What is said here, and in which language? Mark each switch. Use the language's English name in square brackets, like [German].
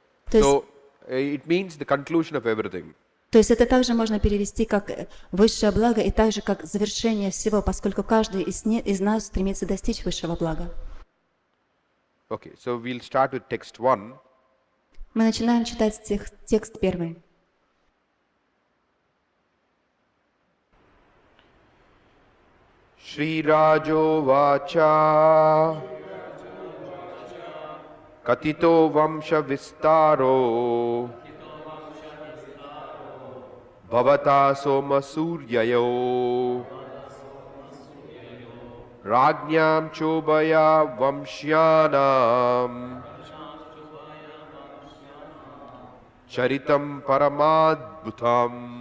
[English] So it means the conclusion of everything. [Russian] То есть это также можно перевести как высшее благо и также как завершение всего, поскольку каждый из нас стремится достичь высшего блага. [English] Okay, so we'll start with text 1. [Russian] Мы начинаем читать текст 1. [Sanskrit] Shri Rajo Vacha Katito Vamsha Vistaro Bhavata Soma Suryayo Rajñam Chobaya Vamshyanam Charitam Paramadbhutam